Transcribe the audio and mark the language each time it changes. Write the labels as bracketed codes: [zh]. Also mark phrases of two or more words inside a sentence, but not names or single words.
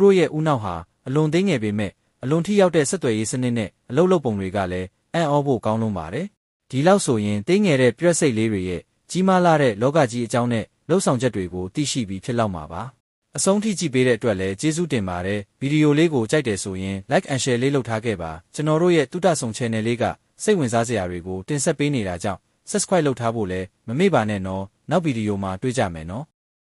[my] တို့ရဲ့ဦးနှောက်ဟာအလွန်သေးငယ်ပေမဲ့အလွန်ထိရောက်တဲ့ဆက်သွယ်ရေးစနစ်နဲ့အလုပ်လုပ်ပုံတွေကလည်းအံ့ဩဖို့ကောင်းလွန်းပါတယ်။ဒီလောက်ဆိုရင်သေးငယ်တဲ့ပရွက်စိတ်လေးတွေရဲ့ကြီးမားလာတဲ့လောကကြီးအကြောင်းနဲ့လှုပ်ဆောင်ချက်တွေကိုသိရှိပြီးဖြစ်လောက်မှာပါ။အဆုံးထိကြည့်ပေးတဲ့အတွက်လည်းကျေးဇူးတင်ပါတယ်။ဗီဒီယိုလေးကိုကြိုက်တယ်ဆိုရင် [en] like and share [my] လေးလုပ်ထားခဲ့ပါ။ကျွန်တော်တို့ရဲ့တုဒ္ဒဆုံ channel လေးကစိတ်ဝင်စားစရာတွေကိုတင်ဆက်ပေးနေတာကြောင့် subscribe လုပ်ထားဖို့လည်းမမေ့ပါနဲ့နော်။နောက်ဗီဒီယိုမှာတွေ့ကြမယ်နော်။